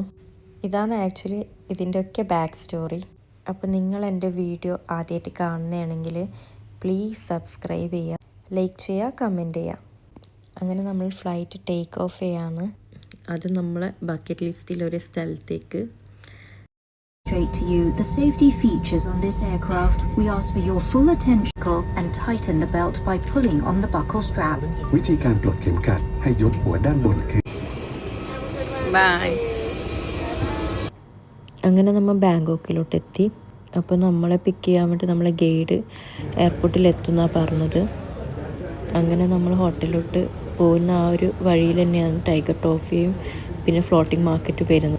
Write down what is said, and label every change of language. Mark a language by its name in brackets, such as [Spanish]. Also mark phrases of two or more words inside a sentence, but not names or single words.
[Malayalam] ഇതാണ് ആക്ച്വലി ഇതിൻ്റെയൊക്കെ [English] back story. [Malayalam] അപ്പോൾ നിങ്ങൾ എൻ്റെ വീഡിയോ ആദ്യമായിട്ട് കാണുന്നതാണെങ്കിൽ [English] please subscribe [Malayalam] ചെയ്യുക, ലൈക്ക് ചെയ്യുക, കമൻറ്റ് ചെയ്യുക. അങ്ങനെ നമ്മൾ [English] flight take off [Malayalam] ചെയ്യാണ്. അത് നമ്മളെ [English] bucket list [Malayalam] ഒരു സ്ഥലത്തേക്ക്. [English] To you the safety features on this aircraft. We ask for your full attention and tighten the belt by pulling on the buckle strap. [Thai] วิธีการปลดเข็มขัดให้ยกหัวด้านบนคือ [Malayalam] ബൈ. അങ്ങനെ നമ്മൾ ബാങ്കോക്കിലോട്ട് എത്തി. അപ്പോൾ നമ്മളെ പിക്ക് ചെയ്യാൻ വേണ്ടി നമ്മളെ ഗൈഡ് എയർപോർട്ടിൽ എത്തുന്നതാണ് പറഞ്ഞത്. അങ്ങനെ നമ്മൾ ഹോട്ടലിലോട്ട് പോകുന്ന ആ ഒരു വഴിയിൽ തന്നെയാണ് ടൈഗർ ടോഫിയും പിന്നെ [English] floating market [Malayalam] വരുന്നത്.